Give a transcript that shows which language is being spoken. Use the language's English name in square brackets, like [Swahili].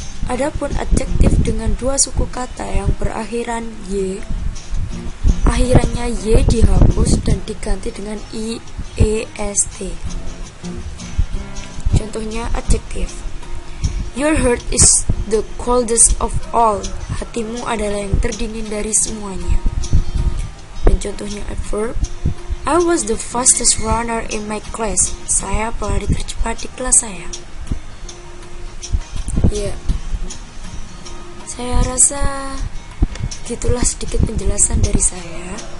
[Indonesian] Adapun adjektif dengan dua suku kata yang berakhiran y, akhirannya y dihapus dan diganti dengan iest. Contohnya adjektif, [English] your heart is the coldest of all. [Indonesian] Hatimu adalah yang terdingin dari semuanya. Dan contohnya [English] adverb, I was the fastest runner in my class. [Indonesian] Saya pelari tercepat di kelas saya. Ya, saya rasa gitulah sedikit penjelasan dari saya.